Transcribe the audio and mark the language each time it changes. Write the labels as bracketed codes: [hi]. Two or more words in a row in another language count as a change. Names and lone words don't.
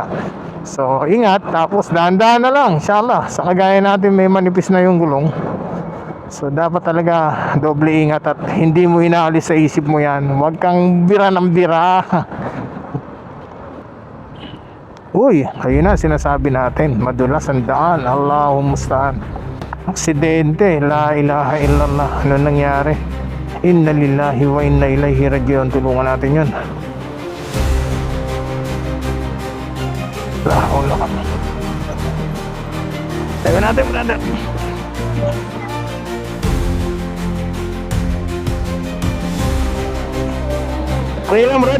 [tl] So ingat, tapos dahan-dahan na lang, inshallah. Sa kagaya natin may manipis na yung gulong, so dapat talaga doble ingat at hindi mo inaalis sa isip mo yan. Huwag kang bira ng bira. Uy, ayun na sinasabi natin, madulas ang daan. [ar] اللهم المستعان. Aksidente, لا إله إلا الله. [tl] Ano nangyari? [ar] إنا لله وإنا إليه راجعون. [tl] Tulungan natin yun. La kami. Tayo natin, brother. Okay lang, Brad.